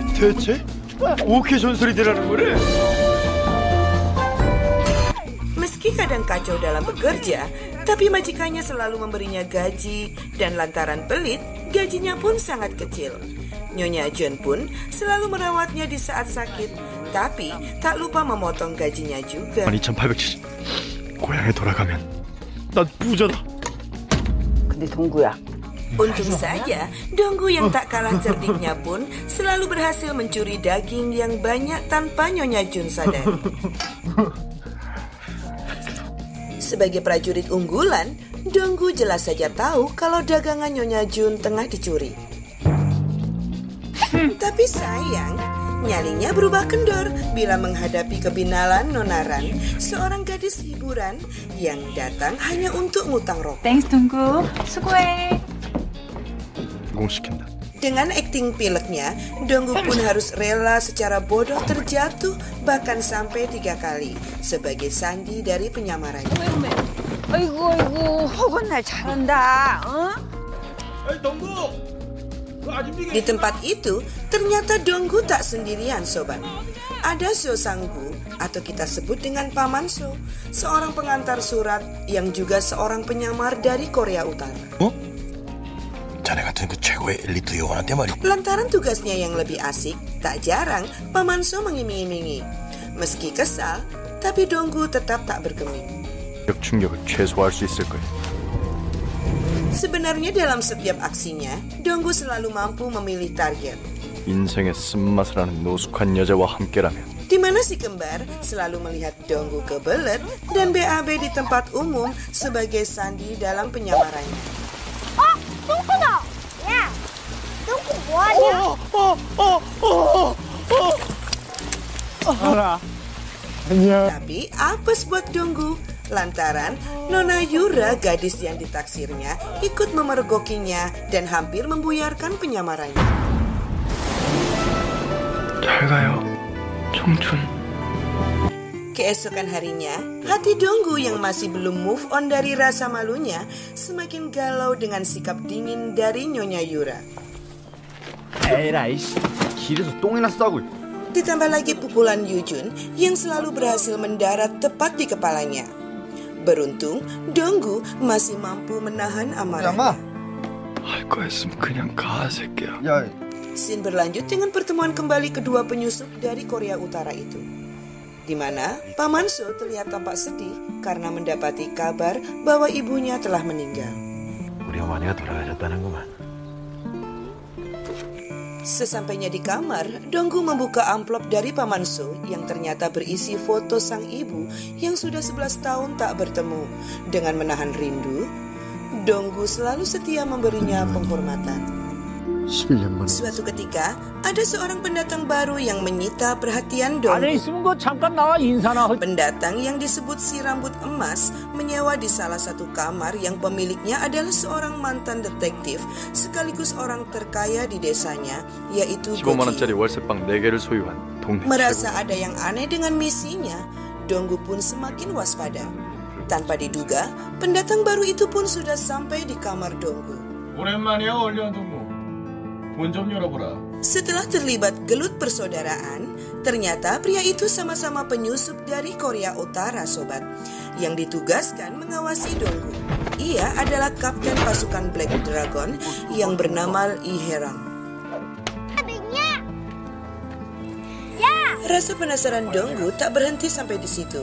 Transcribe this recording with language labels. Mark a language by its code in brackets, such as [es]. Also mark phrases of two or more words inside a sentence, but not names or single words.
[id] Meski kadang kacau dalam bekerja, tapi majikannya selalu memberinya gaji, dan lantaran pelit, gajinya pun sangat kecil. Nyonya Jeon pun selalu merawatnya di saat sakit, tapi tak lupa memotong gajinya juga. 2870. [ko] 고향에 돌아가면 난 부자다. 근데 동구야. [id] Untung saja, Donggu yang tak kalah cerdiknya pun selalu berhasil mencuri daging yang banyak tanpa Nyonya Jeon sadari. Sebagai prajurit unggulan, Donggu jelas saja tahu kalau dagangan Nyonya Jeon tengah dicuri. Tapi sayang, nyalinya berubah kendor bila menghadapi kebinalan Nonaran, seorang gadis hiburan yang datang hanya untuk ngutang rokok. [ko] Thanks, Donggu. 수고해. 성공시킨다. [id] Dengan akting pileknya, Donggu pun harus rela secara bodoh terjatuh bahkan sampai 3 kali sebagai sandi dari penyamarannya. [ko] 아이고, 허건 날 잘한다. 어? [id] Di tempat itu, ternyata Donggu tak sendirian, sobat. Ada So Sang-gu, atau kita sebut dengan Paman So, seorang pengantar surat yang juga seorang penyamar dari Korea Utara. [ko] 자네 같은 그 최고의 엘리트 요원한테 말이야. [id] Lantaran tugasnya yang lebih asik, tak jarang Paman So mengiming-imingi. Meski kesal, tapi Donggu tetap tak bergeming. [ko] 충격을 최소화할 수 있을 거야. [id] Sebenarnya dalam setiap aksinya, Donggu selalu mampu memilih target. [ko] 인생의 쓴맛을 아는 노숙한 여자와 함께라면 [id] Di mana si kembar selalu melihat Donggu kebelet dan BAB di tempat umum sebagai sandi dalam penyamarannya. [ko] 똥꼬다! 야! 똥꼬 뭐하냐? [id] Tapi apes buat Donggu, lantaran Nona Yura, gadis yang ditaksirnya, ikut memergokinya dan hampir membuyarkan penyamarannya. [ko] 잘 가요, 청춘. [id] Keesokan harinya, hati Donggu yang masih belum [en] move on [id] dari rasa malunya semakin galau dengan sikap dingin dari Nyonya Yura. [ko] 에라이, 길에서 똥이나 싸고. [id] Ditambah lagi pukulan Yujun yang selalu berhasil mendarat tepat di kepalanya. Beruntung, Donggu masih mampu menahan amarahnya. [ko] 할 거였으면 그냥 가, 새끼야. 야, [id] Scene berlanjut dengan pertemuan kembali kedua penyusup dari Korea Utara itu, di mana Paman So terlihat tampak sedih karena mendapati kabar bahwa ibunya telah meninggal. [ko] 우리 어머니가 돌아가셨다는구만. [id] Sesampainya di kamar, Donggu membuka amplop dari Paman So yang ternyata berisi foto sang ibu yang sudah 11 tahun tak bertemu. Dengan menahan rindu, Donggu selalu setia memberinya penghormatan. [ko] 11년 만에. [id] Suatu ketika, ada seorang pendatang baru yang menyita perhatian [ko] 안에 Donggu. 있으면 그 잠깐 나와 인사나 하. [id] Pendatang yang disebut si rambut emas menyewa di salah satu kamar yang pemiliknya adalah seorang mantan detektif sekaligus orang terkaya di desanya, yaitu [ko] 15만 Goki. 원짜리 월세방 4개를 소유한 동네 [id] Merasa [ko] 최고. [id] ada yang aneh dengan misinya, Donggu pun semakin waspada. Tanpa diduga, pendatang baru itu pun sudah sampai di kamar Donggu. [ko] 오랜만이야 얼려동무 문 좀 열어보라. [id] Setelah terlibat gelut persaudaraan, ternyata pria itu sama-sama penyusup dari Korea Utara, sobat, yang ditugaskan mengawasi Donggu. Ia adalah kapten pasukan Black Dragon yang bernama Lee Herang. Rasa penasaran Donggu tak berhenti sampai di situ.